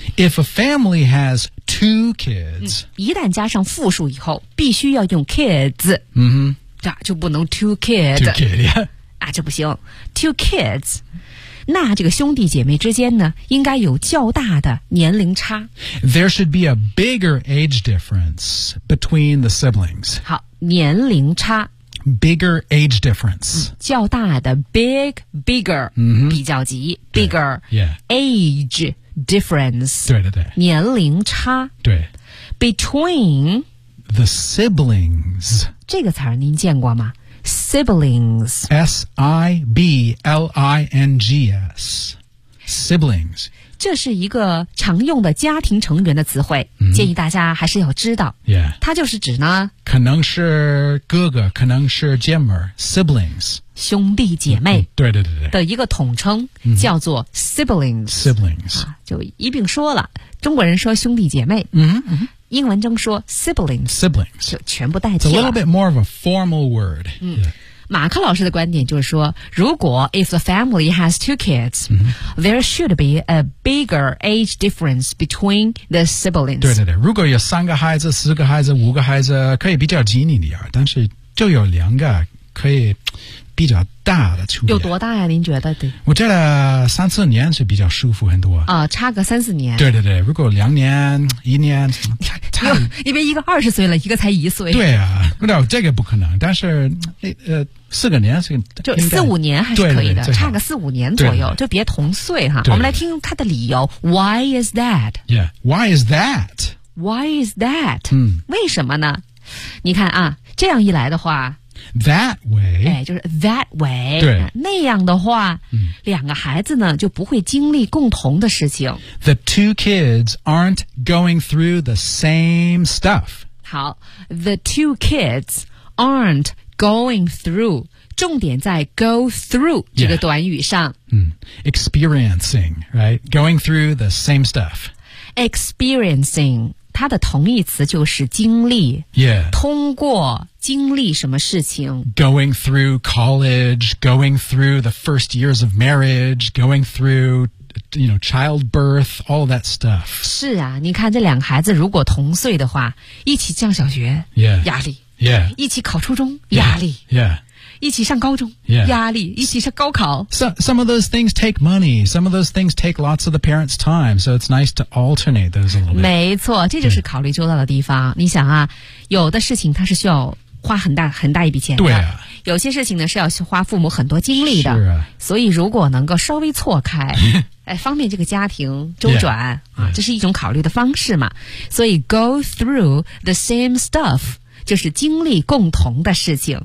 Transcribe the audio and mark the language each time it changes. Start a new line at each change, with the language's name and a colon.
English: If a family has two kids...、
Chinese: 嗯、一旦加上复数以后必须要用 kids,、 mm-hmm. 啊、就不能 two kids.
English: Two kids, yeah.
Chinese: 啊这不行 two kids. 那这个兄弟姐妹之间呢应该有较大的年龄差。
English: There should be a bigger age difference between the siblings.
Chinese: 好年龄差。
English: Bigger age difference.、
Chinese: 嗯、较大的 big, bigger,、 mm-hmm. 比较级
English: bigger, age difference.
Chinese: 对对对。年龄差。对。
English: Between the siblings.
Chinese: 这个词您见过吗 ?Siblings.
English: S-I-B-L-I-N-G-S. Siblings.
Chinese: 这是一个常用的家庭成员的词汇、 mm-hmm. 建议大家还是要知道。
English: Yeah.
Chinese: 它就是指呢可能是哥哥可能是姐妹 siblings 兄弟姐妹对对对的一个统称、嗯、对对对对叫做 siblings
English: siblings、
Chinese: 啊、就一并说了中国人说兄弟姐妹、嗯嗯、英文中说 siblings
English: siblings
Chinese: 就全部代替了
English: It's a little bit more of a formal word、
Chinese: 嗯 yeah. 马克老师的观点就是说如果
English: if the family has two kids、嗯、 there should be a bigger age difference between the siblings.
Chinese: 对对对如果有三个孩子四个孩子五个孩子可以比较紧一点但是就有两个可以比较大的出有多大呀您觉得对我觉得三四年是比较舒服很多差个三四年对对对如果两年一年因为一个二十岁了一个才一岁对啊不知道这个不可能但是四个年就四五年还是可以的对对对差个四五年左右对对就别同岁哈对对我们来听他的理由
English: Why is that? Yeah, why is that? Why is that?、嗯、
Chinese: 为什么呢你看啊这样一来的话
English: That way,
Chinese: 哎，就是
English: that way,
Chinese: 对，那样的话，嗯，两个孩子呢就不会经历共同的事情。
English: The two kids aren't going through the same stuff.
Chinese: 好
English: ，the two kids aren't going through.
Chinese: 重点在 go through 这个短语上。
English: Yeah. 嗯 ，experiencing, right? Going through the same stuff.
Chinese: Experiencing. 它的同义词就是经历
English: yeah,
Chinese: 通过经历什么事情
English: Going through college Going through the first years of marriage Going through you know, childbirth All that stuff
Chinese: 是啊你看这两个孩子如果同岁的话一起上小学
English: yeah,
Chinese: 压力
English: yeah,
Chinese: 一起考初中
English: yeah,
Chinese: 压力
English: yeah,
Chinese: 一起上高中
English: yeah,
Chinese: 压力一起上高考
English: some of those things take money Some of those things take lots of the parents' time So it's nice to alternate those a little bit
Chinese: 没错这就是考虑周到的地方你想啊有的事情它是需要花很大一笔钱的对、啊、有些事情呢是要花父母很多精力的是、啊、所以如果能够稍微错开哎，方便这个家庭周转
English: yeah,
Chinese: 这是一种考虑的方式嘛所以
English: go through the same stuff
Chinese: 就是经历共同的事情。